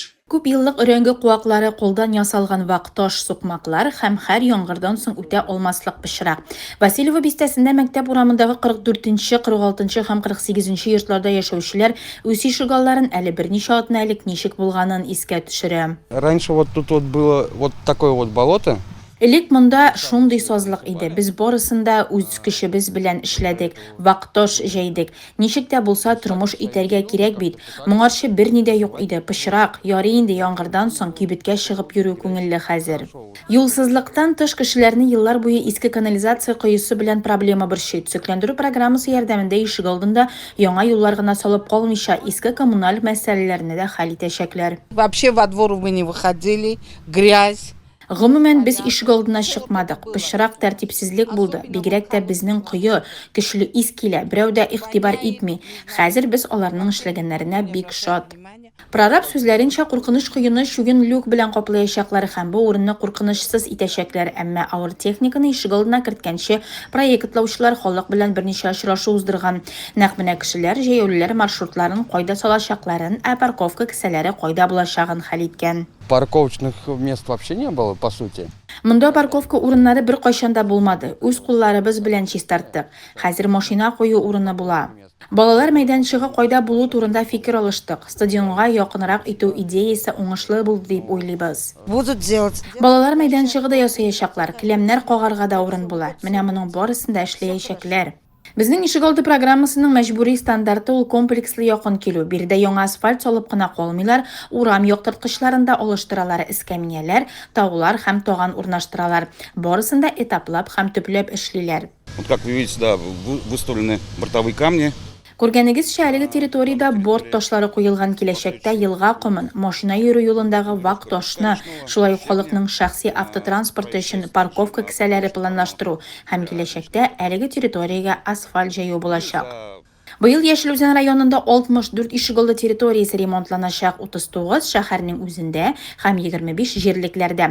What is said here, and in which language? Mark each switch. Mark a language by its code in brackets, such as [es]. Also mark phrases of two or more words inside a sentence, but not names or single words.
[tt] Күп еллык өрәңге куаклары колдан ясалган вак-таш сукмаклар һәм һәр яңгырдан соң үтә алмаслык пычрак. Васильева бистәсендә мәктәп урамындагы 44-нче, 46-нчы һәм 48-нче йортларда яшәүчеләр үз ишегалларын әле берничә атна элек ничек булганын искә төшерә. [ru] Раньше вот тут вот было вот такое вот болото. [tt] Элек монда шундый сазлык иде. Без барысында үз көчебез белән эшләдек, вак-таш җәйдек. Ничек тә булса тормыш итәргә кирәк бит. Моңарчы берни дә юк иде. Пычрак, ярый инде яңгырдан соң кибеткә чыгып йөрү күңелле хәзер. Юлсызлыктан тыш кешеләрне еллар буе иске канализация коесы белән проблема борчый. Төзекләндерү программасы ярдәмендә ишегалдында яңа юллар гына салып калмыйча, иске коммуналь мәсьәләләрне дә хәл итәчәкләр. [ru] Вообще во двор мы не выходили, грязь. [tt] Гомумән без ишегалдына чыкмадык. Пычрак тәртипсезлек булды. Бигрәк тә безнең кое, көчле ис килә. Берәү дә игътибар итми. Хәзер без аларның эшләгәннәренә бик шат. Прораб сүзләренчә куркыныч куены чугын люк белән каплаячаклар һәм бу урынны куркынычсыз итәчәкләр. Әмма авыр техниканы ишегалдына керткәнче проектлаучылар халык белән берничә очрашу уздырган. Нәкъ менә кешеләр җәяүлеләр маршрутларын кайда салачакларын, парковка кесәләре кайда булачагын хәл иткән. [ru] Парковочных мест вообще не было, по сути. [tt] Монда парковка урыннары бер кайчанда булмады. Үз кулларыбыз белән чистарттык. Хәзер машина кую урыны була. Балалар мәйданчыгы кайда булу турында фикер алыштык. Стадионга якынрак итү идеясе уңышлы булды дип уйлыйбыз. [ru] Будут делать. [tt] Балалар мәйданчыгы да ясаячаклар, келәмнәр кагарга да урын була. Менә моның барысында эшләячәкләр. Безнең ишегалды программасының мәҗбүри стандарты ул комплекслы якын килү. Бирдә яңа асфальт салып кына калмыйлар, урам яктырткычларында алыштыралар, эскәмияләр, таулар һәм таган урнаштыралар. Барысында этаплап һәм төпләп эшлиләр. [ru] Вот как вы видите, да, выставлены бортовые камни. [tt] Күргәнегезчә, әлеге территориядә борт ташлары куелган, киләчәктә елга комын, машина йөрү юлындагы вак ташны, шулай ук халыкның шәхси автотранспорты өчен парковка кесәләре планлаштыру һәм киләчәктә әлеге территориягә асфальт җәю булачак. Быел Яшелүзән районында 64 ишегалды территориясе ремонтланачак, 39 шәһәрнең үзендә һәм 25 җирлекләрдә.